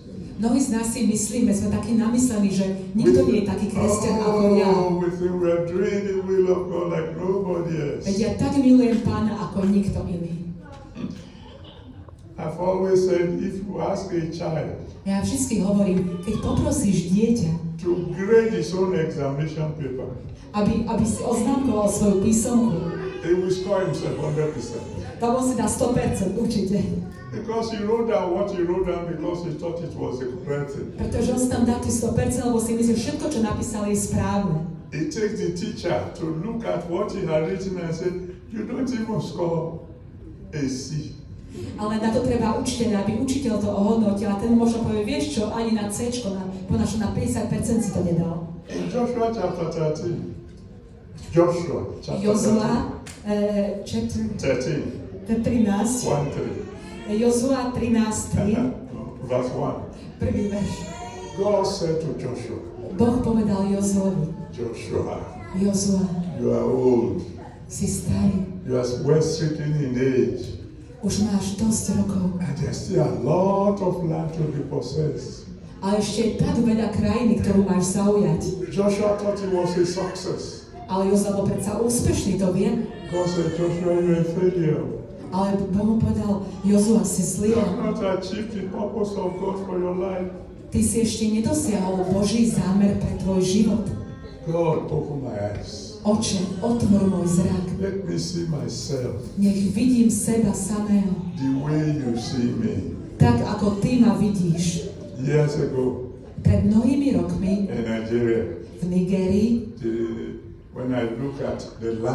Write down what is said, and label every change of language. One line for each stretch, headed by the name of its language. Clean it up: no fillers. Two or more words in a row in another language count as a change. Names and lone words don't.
Slovak: Mnohí z nás si myslíme, sme takí namyslení, že nikto nie je taký kresťan ako ja.
English: We think we are doing the will of God like nobody else.
Slovak: Veď ja tak milujem Pána ako nikto iný.
English: I've always said, if you ask a child
Slovak: Ja vždy hovorím, keď poprosíš dieťa,
English: to grade his own examination paper,
Slovak: aby si oznámkoval svoju písomku,
English: he will score himself 100%.
Slovak: tak on si dá 100% určite.
English: Because he wrote down what he wrote down because he thought it was the correct thing.
Slovak: Pretože on si tam dá tých 100%, lebo si myslí, že všetko, čo napísal, je správne.
English: It takes the teacher to look at what he had written and say, you don't even score a C.
Slovak: Ale na to treba učiteľa, aby učiteľ to ohodnotil a ten možno povie, vieš čo, ani na C-čko, na 50% si to nedal.
English: In Joshua chapter 13, Joshua chapter
Slovak: Jozua, chapter
English: 13,
Slovak: 13,
English: 1-3.
Slovak: Jozua 13:3,
English: Verse 1.
Slovak: prvý verš.
English: God said to Joshua,
Slovak: Boh povedal Jozuovi,
English: Joshua,
Slovak: Jozua,
English: you are old,
Slovak: si starý,
English: you are well stricken in age,
Slovak: už máš dosť rokov,
English: and there's still a lot of land to be possessed.
Slovak: ale ešte je tak veľa krajiny, ktorú máš zaujať.
English: Joshua thought he was a success.
Slovak: Ale Jozua bol predsa úspešný, to vie.
English: God said, Joshua, you are a failure.
Slovak: Ale Boh mu povedal, Jozua, si
English: You
Slovak: zlyhal.
English: have not achieved the purpose of God for your life.
Slovak: Ty si ešte nedosiahol Boží zámer pre tvoj život.
English: God, open my eyes.
Slovak: Oče, otvor môj zrak.
English: Let me see myself
Slovak: Nech vidím seba samého.
English: the way you see me.
Slovak: Tak, ako Ty ma vidíš.
English: Years ago
Slovak: Pred mnohými rokmi
English: in Nigeria,
Slovak: v Nigérii,
English: when I look at the land